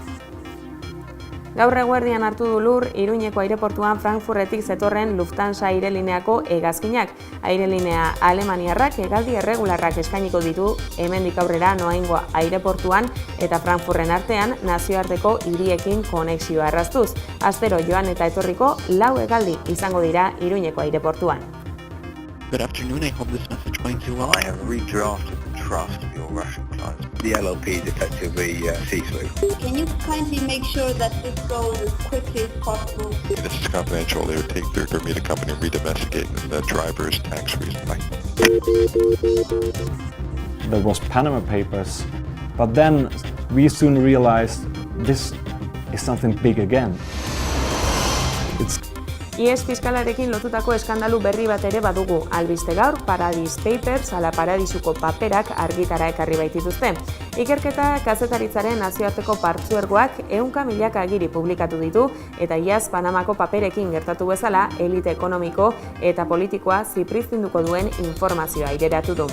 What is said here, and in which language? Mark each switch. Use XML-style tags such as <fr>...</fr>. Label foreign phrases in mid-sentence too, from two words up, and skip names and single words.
<eu>Gaur eguerdian hartu du lur Iruñeko aireportuan Frankfurtetik zetorren Lufthansa airelineako hegazkinak. Airelinea alemaniarrak hegaldi erregularrak eskainiko ditu hemendik aurrera Noaingo aireportuan eta Frankfurten artean nazioarteko hiriekin konexioa erraztuz. Astero joan eta etorriko 4 hegaldi izango dira Iruñeko aireportuan.</eu> <en>Good afternoon, I hope this message finds you well. I have redrafted the draft of your Russian clients. The LLP is effectively ceased. Can you kindly make sure that this goes as quickly as possible? This is confidential. They would take their Bermuda company and re-domesticate the driver's tax reason. There was Panama Papers, but then we soon realized this is something big again.</en> <eu>IES fiskalarekin lotutako eskandalu berri bat ere badugu. Albiste gaur, Paradise Papers ala paradisuko paperak argitara ekarri baitituzte. Ikerketa kazetaritzaren nazioarteko partzuergoak 100.000 agiri publikatu ditu eta iaz Panamako paperekin gertatu bezala elite ekonomiko eta politikoa zipriztinduko duen informazioa aireratu du.</eu>